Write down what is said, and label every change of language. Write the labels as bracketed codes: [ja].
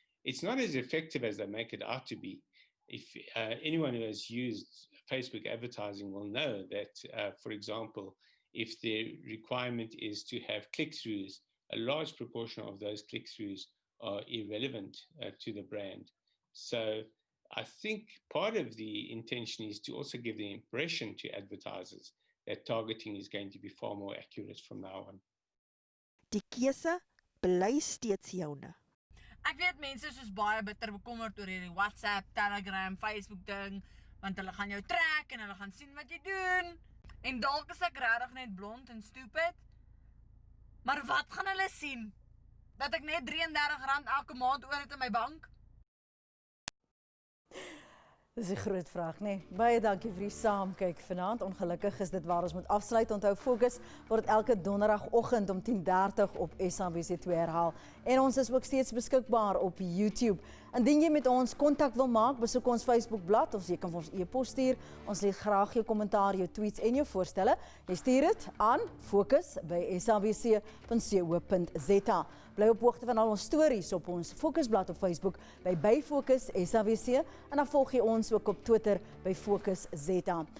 [en] It's not as effective as they make it out to be. If anyone who has used Facebook advertising will know that, for example, if the requirement is to have click-throughs, a large proportion of those click-throughs are irrelevant to the brand. So I think part of the intention is to also give the impression to advertisers that targeting is going to be far more accurate from now on. [af] Die keuse bly steeds joune. Ek weet mense soos baie bitter bekommerd oor hierdie WhatsApp, Telegram, Facebook ding, want hulle gaan jou trek en hulle gaan sien wat jy doen. En dalk is ek regtig net blond en stupid. Maar wat gaan hulle sien? Dat ek net R33 elke maand oor het in my bank? Dis 'n groot vraag, nee. Baie dankie vir die saamkyk vanaand. Ongelukkig is dit waar ons moet afsluit. Onthou Fokus word elke donderdagoggend om 10:30 op SABC2 herhaal. En ons is ook steeds beskikbaar op YouTube. Indien jy met ons kontak wil maak, besoek ons Facebookblad of jy kan vir ons e-pos stuur. Ons lees graag jou kommentaar, jou tweets en jou voorstelle. Jy stuur dit aan fokus@sabc.co.za. Bly op hoogte van al ons stories op ons Fokusblad op Facebook by Fokus SABC en dan volg jy ons ook op Twitter by FokusZA.